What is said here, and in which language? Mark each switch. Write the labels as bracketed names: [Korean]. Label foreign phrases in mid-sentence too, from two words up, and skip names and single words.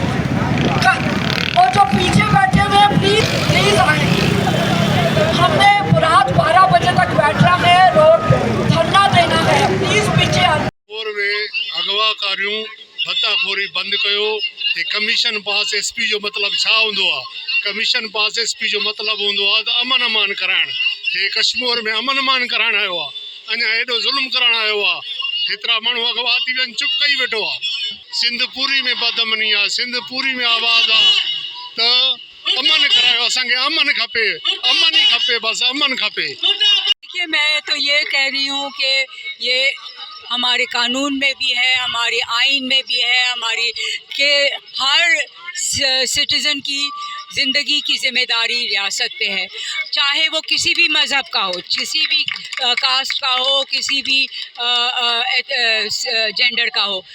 [Urdu] اور جو پیچھے بیٹھے ہوئے ہیں پلیز پلیز آئے. ہم نے رات 12 بجے تک بیٹھنا ہے، روڈ دھرنا دینا ہے، پلیز پیچھے آئے. [Sindhi] में अगवाकारियों भत्ताखोरी बंद कयो। कमीशन पास एसपी जो मतलब छा होंदो आहे? कमीशन पास एसपी जो मतलब होंदो आहे त अमन अमान कराइण। कश्मीर में अमन अमान कराइण आयो आहे, अञा एॾो ज़ुल्म कराइण आयो आहे। हेतिरा माण्हू अगवा थी विया आहिनि, चुप कई वेठो आहे। सिंध पूरी में बदमनी आहे, सिंध पूरी में आवाज़ आहे त अमन करायो, असांखे अमन खपे, अमन ही खपे, बस अमन खपे। [Urdu] دیکھیے، میں تو یہ کہہ رہی ہوں کہ یہ ہمارے قانون میں بھی ہے، ہمارے آئین میں بھی ہے، ہماری کے ہر سٹیزن کی زندگی کی ذمہ داری ریاست پے ہے، چاہے وہ کسی بھی مذہب کا ہو، کسی بھی کاسٹ کا ہو، کسی بھی جینڈر کا ہو.